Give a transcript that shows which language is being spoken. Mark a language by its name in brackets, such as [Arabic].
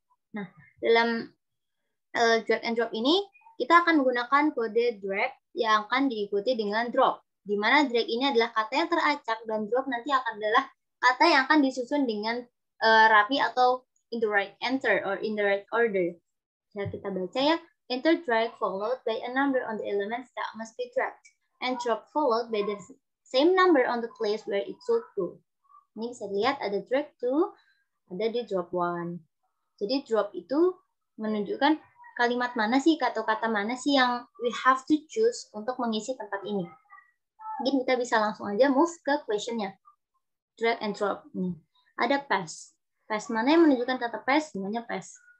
[Indonesian] Nah, dalam drag and drop ini kita akan menggunakan kode drag yang akan diikuti dengan drop. Di mana drag ini adalah kata yang teracak dan drop nanti akan adalah kata yang akan disusun dengan rapi atau [English] in the right enter or in the right order. [Indonesian] Nah, kita baca ya. [English] Enter drag followed by a number on the elements that must be dragged, and drop followed by the same number on the place where it should go. [Indonesian] Ini bisa dilihat ada drag 2, ada di drop 1. Jadi drop itu menunjukkan kalimat mana sih, kata-kata mana sih yang [English] we have to choose [Indonesian] untuk mengisi tempat ini. Mungkin kita bisa langsung aja move ke questionnya. Drag and drop. Nih, ada pass. Pass mana yang menunjukkan kata pass? Semuanya pass.